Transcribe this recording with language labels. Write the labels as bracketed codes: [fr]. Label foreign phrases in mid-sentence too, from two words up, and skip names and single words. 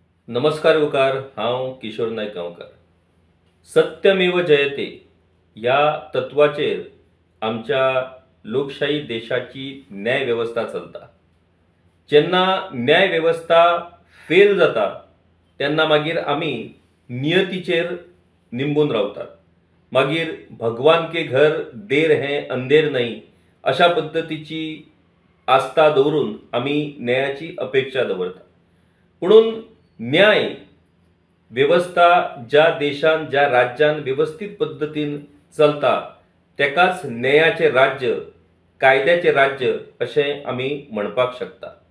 [kok] नमस्कार युवकार, हांव किशोर नायक गांवकार. सत्यमेव जयते या तत्वाचेर आमच्या लोकशाही देशाची न्याय व्यवस्था चलता. जेन्ना न्याय व्यवस्था फेल जाता तेन्ना मागीर आमी नियतीचेर निंबून रावतात. मागीर [hi] भगवान के घर देर है अंधेर नहीं [kok] अशा पद्धतीची आस्था दवरून आमी न्यायाची अपेक्षा दवरतात. म्हणून न्याय व्यवस्था ज्या देशान ज्या राज्यान व्यवस्थित पद्धतीन चलता तेकाच न्यायाचे राज्य, कायद्याचे राज्य अशें आमी म्हणपाक शकता.